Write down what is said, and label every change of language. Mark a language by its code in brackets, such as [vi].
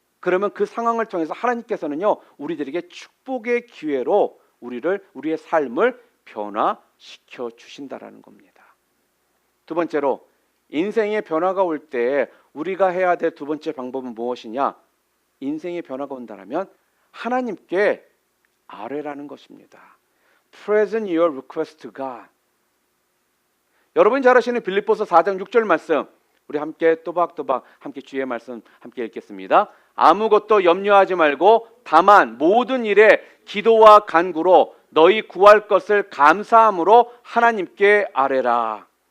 [ko] 그러면 그 상황을 통해서 하나님께서는요, 우리들에게 축복의 기회로 우리의 삶을 변화시켜 주신다라는 겁니다. 두 번째로, 인생의 변화가 올 때 우리가 해야 될 두 번째 방법은 무엇이냐? 인생의 변화가 온다면 하나님께 아뢰라는 것입니다. [en] Present your request to God. [ko] 여러분이 잘 아시는 빌립보서 4장 6절 말씀, 우리 함께 또박또박 함께 주의 말씀 함께 읽겠습니다. 아무것도 염려하지 말고 다만 모든 일에 기도와 간구로 너희 구할 것을 감사함으로 하나님께 아뢰라.